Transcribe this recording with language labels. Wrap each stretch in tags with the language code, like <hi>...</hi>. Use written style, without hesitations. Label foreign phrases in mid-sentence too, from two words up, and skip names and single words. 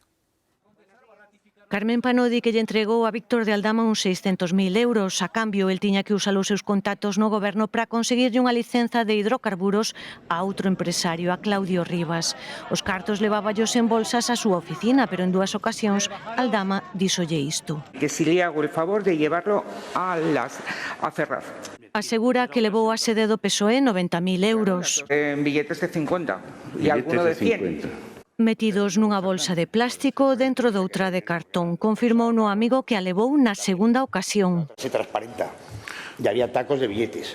<gl>Carmen Pano di que lle entregou a Víctor de Aldama uns 600.000 euros. A cambio, el tiña que usar os seus contactos no goberno para conseguirlle unha licenza de hidrocarburos a outro empresario, a Claudio Rivas. Os cartos leváballos en bolsas á súa oficina, pero en 2 ocasións Aldama díxolle isto.</gl> <es>Que si le hago el favor de llevarlo a Ferraz.</es> <gl>Asegura que levou a sede do PSOE 90.000 euros. En billetes de 50 e alguno de 100. Metidos nunha bolsa de plástico dentro doutra de cartón. Confirmou no amigo que a levou na segunda ocasión.</gl> <es>Se transparenta e había tacos de billetes.</es>